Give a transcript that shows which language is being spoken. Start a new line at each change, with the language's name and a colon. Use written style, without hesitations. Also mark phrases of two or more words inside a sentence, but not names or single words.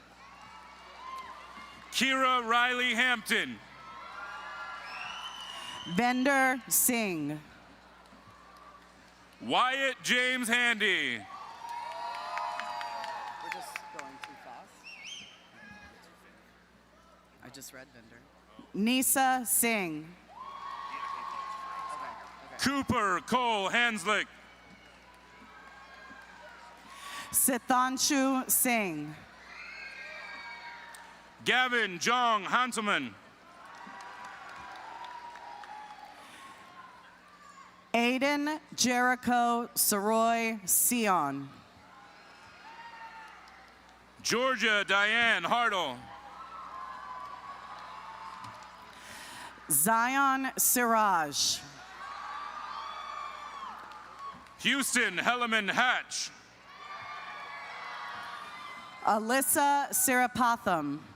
English: Kira Riley Hampton. Vender Singh. Wyatt James Handy. We're just going too fast. I just read Vender. Nisa Singh. Cooper Cole Hanslick. Sithanshu Singh. Gavin Jong Hanselman. Aiden Jericho Soroy Sion. Georgia Diane Hartle. Zion Siraj. Houston Helleman Hatch. Alyssa Sirapatham.